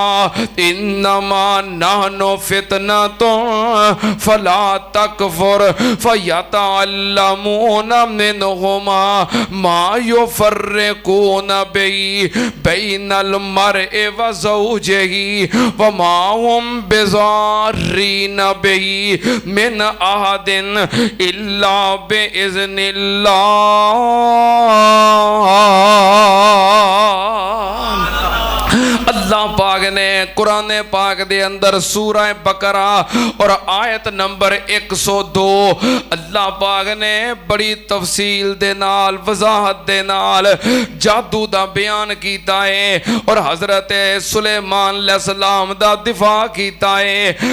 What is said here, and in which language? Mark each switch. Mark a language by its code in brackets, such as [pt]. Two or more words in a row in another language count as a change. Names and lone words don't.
[ar] إنما نحن فتنة فلا تكفر فيتعلمون منهما ما يفرقون بين المرء وزوجه وما هم بضارين به من أحد إلا بإذن الله. [pa] اللہ پاک نے قرآن پاک دے اندر سورہ بقرہ اور آیت نمبر 102 اللہ پاک نے بڑی تفصیل دے نال وضاحت دے نال جادو دا بیان کیتا ہے اور حضرت سلیمان علیہ السلام دا دفاع کیتا ہے.